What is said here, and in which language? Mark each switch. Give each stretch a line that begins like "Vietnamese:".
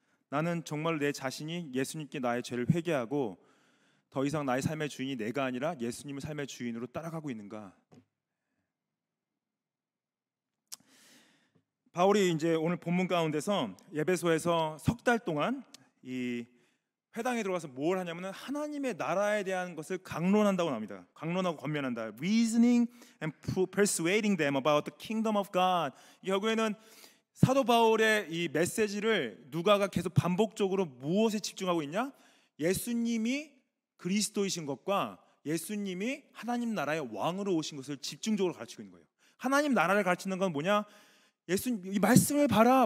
Korean: 나는 정말 내 자신이 예수님께 나의 죄를 회개하고 더 이상 나의 삶의 주인이 내가 아니라 예수님을 삶의 주인으로 따라가고 있는가? 바울이 이제 오늘 본문 가운데서 에베소에서 석 달 동안 이 회당에 들어가서 뭘 하냐면은 하나님의 나라에 대한 것을 강론한다고 합니다. 강론하고 권면한다.
English: Reasoning and persuading them about the kingdom of God.
Korean: 결국에는 사도 바울의 이 메시지를 누가가 계속 반복적으로 무엇에 집중하고 있냐? 예수님이 그리스도이신 것과 예수님이 하나님 나라의 왕으로 오신 것을 집중적으로 가르치고 있는 거예요. 하나님 나라를 가르치는 건 뭐냐? 이 말씀을 봐라.